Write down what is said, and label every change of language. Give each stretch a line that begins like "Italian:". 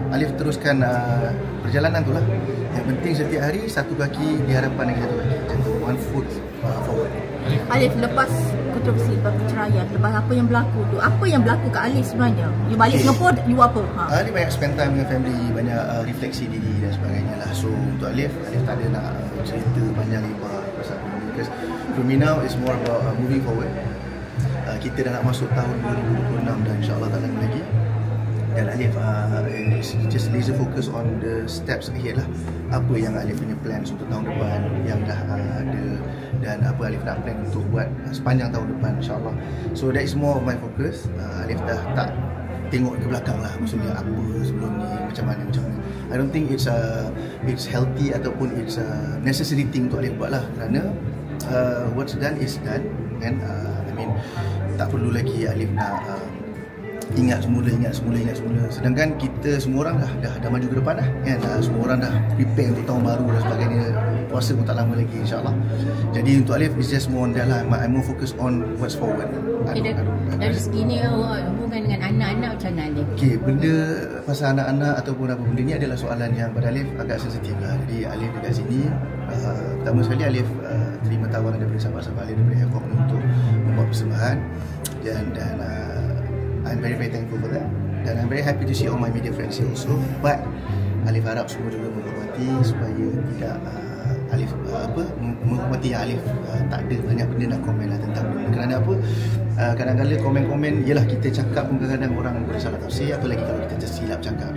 Malay: Alif teruskan perjalanan tu lah. Yang penting setiap hari satu kaki di hadapan lagi satu kaki, macam tu,
English: one foot forward.
Malay: Alif, lepas kontroversi perceraian, lepas apa yang berlaku tu, apa yang berlaku kat Alif sebenarnya? You balik Singapore, you apa? Alif banyak spend time dengan family, banyak refleksi diri dan sebagainya lah. So untuk Alif tak ada nak cerita panjang lebar pasal benda ni.
English: Because for me now it's more about moving forward.
Malay: Kita dah nak masuk tahun 2026 dan insyaAllah tak lama lagi. Dan Alif
English: just laser focus on the steps ahead
Malay: lah. Apa yang Alif punya plans untuk tahun depan yang dah ada, dan apa Alif nak plan untuk buat sepanjang tahun depan, insyaAllah.
English: So that is more of my focus.
Malay: Alif dah tak tengok ke belakang lah, maksudnya apa sebelum ni, macam mana.
English: I don't think it's healthy
Malay: ataupun
English: it's a necessary thing
Malay: untuk Alif buat lah.
English: Kerana what's done is done. And I mean,
Malay: tak perlu lagi Alif nak ingat semula. Sedangkan kita semua orang dah maju ke depan dah kan. Semua orang dah prepare untuk tahun baru dan sebagainya. Puasa pun tak lama lagi, insyaAllah. Jadi untuk Alif
English: it's just more on that
Malay: lah.
English: I'm more focused on what's forward.
Malay: Dari segi ni hubungan dengan anak-anak macam mana Alif? Okay, benda pasal anak-anak ataupun apa benda ni adalah soalan yang pada Alif agak sensitif lah. Jadi Alif dekat sini, pertama sekali Alif terima tawaran daripada sahabat-sahabat Alif daripada Airport untuk membuat persembahan.
English: Dan I'm very thankful for that. Dan I'm very happy to see all my media friends here also.
Malay: But Alif harap semua juga menghormati supaya tidak Alif menghormati yang Alif tak ada banyak benda nak komen lah tentang benda. Kerana apa? Kadang-kadang komen-komen, yelah kita cakap pun kadang-kadang orang boleh salah tafsir, apalagi kalau kita tersilap cakap.